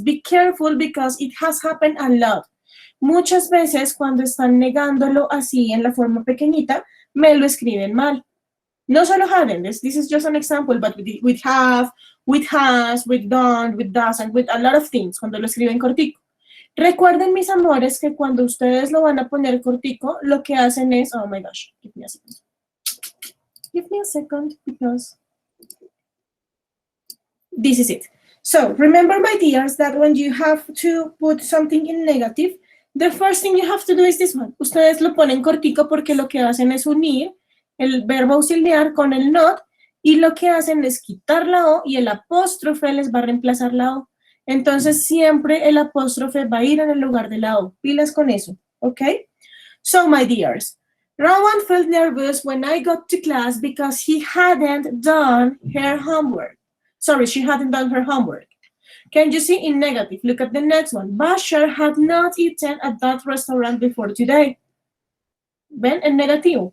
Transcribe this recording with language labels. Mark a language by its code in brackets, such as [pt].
[en] Be careful because it has happened a lot. [es] Muchas veces cuando están negándolo así en la forma pequeñita, me lo escriben mal. No solo [en] hadn't, this is just an example, but with have, with has, with done, with does, and with a lot of things, [es] cuando lo escriben cortico. Recuerden, mis amores, que cuando ustedes lo van a poner cortico, lo que hacen es, [en] oh my gosh, give me a second. Give me a second, because this is it. So, remember, my dears, that when you have to put something in negative, the first thing you have to do is this one. [es] Ustedes lo ponen cortico porque lo que hacen es unir el verbo auxiliar con el not, y lo que hacen es quitar la O y el apóstrofe les va a reemplazar la O. Entonces, siempre el apóstrofe va a ir en el lugar de la O. Pilas con eso, ¿ok? [en] So, my dears, Rowan felt nervous when I got to class because he hadn't done her homework. Sorry, she hadn't done her homework. Can you see in negative? Look at the next one. Bashar had not eaten at that restaurant before today. [es] ¿Ven? En negativo.